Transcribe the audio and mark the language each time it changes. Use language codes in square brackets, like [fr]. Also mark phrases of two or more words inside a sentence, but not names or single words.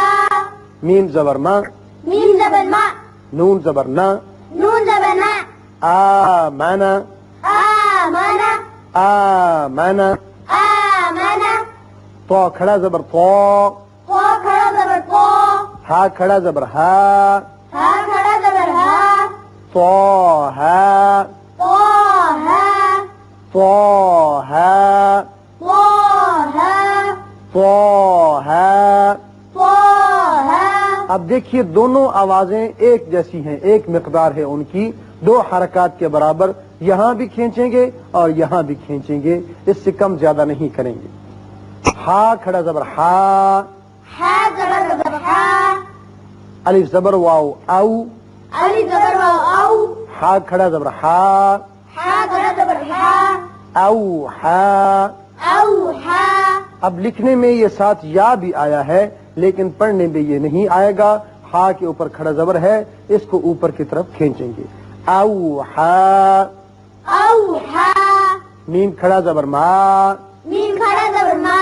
[ur] میم زبر ما، میم زبر ما، نون زبر نا، نون زبر نا، آ مانا، آمنا، آمنا۔ آمنا، تو کھڑا زبر تو، قو کھڑا زبر قو، ہا کھڑا زبر ہا، ہا کھڑا زبر ہا، تو ہا، تو ہا، تو ہا، تو ہا، تو ہا۔ تو ہا۔ اب دیکھیے دونوں آوازیں ایک جیسی ہیں، ایک مقدار ہے ان کی، دو حرکات کے برابر، یہاں بھی کھینچیں گے اور یہاں بھی کھینچیں گے، اس سے کم زیادہ نہیں کریں گے۔ ہا کھڑا زبر ہا، ہا زبر زبر ہا، الف زبر واو او، الف زبر واو او، ہا کھڑا زبر ہا، ہا کھڑا زبر ہا، او ہا۔ او ہا۔ اب لکھنے میں یہ ساتھ یا بھی آیا ہے لیکن پڑھنے میں یہ نہیں آئے گا۔ ہا کے اوپر کھڑا زبر ہے، اس کو اوپر کی طرف کھینچیں گے۔ او ہا۔ او ہا۔ میم کھڑا زبر ما، میم کھڑا زبر ما،